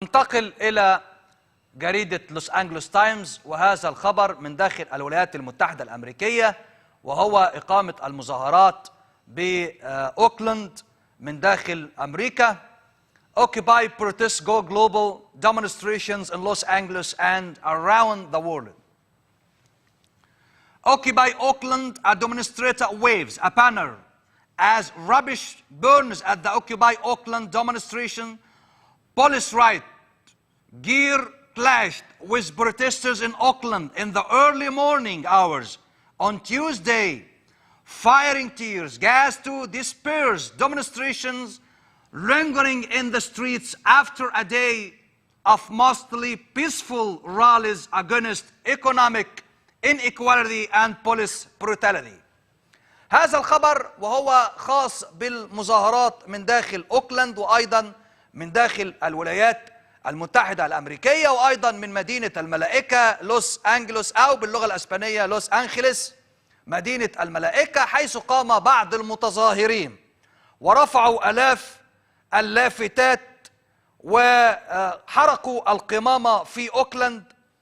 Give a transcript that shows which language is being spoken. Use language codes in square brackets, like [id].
[ar] ننتقل إلى جريدة لوس أنجلوس تايمز، وهذا الخبر من داخل الولايات المتحدة الأمريكية، وهو إقامة المظاهرات بأوكلاند من داخل أمريكا. [en] Occupy protests go global, demonstrations in Los Angeles and around the world. Occupy Oakland, a demonstrator waves a banner as rubbish burns at the Occupy Oakland demonstration. Police riot gear clashed with protesters in Oakland in the early morning hours on Tuesday, firing tears gas to disperse demonstrations lingering in the streets after a day of mostly peaceful rallies against economic inequality and police brutality. [ar] هذا الخبر وهو خاص بالمظاهرات من داخل أوكلاند، وأيضا من داخل الولايات المتحدة الأمريكية، وأيضا من مدينة الملائكة لوس أنجلوس، أو باللغة الأسبانية لوس أنخيلس، مدينة الملائكة، حيث قام بعض المتظاهرين ورفعوا آلاف اللافتات وحرقوا القمامة في أوكلاند.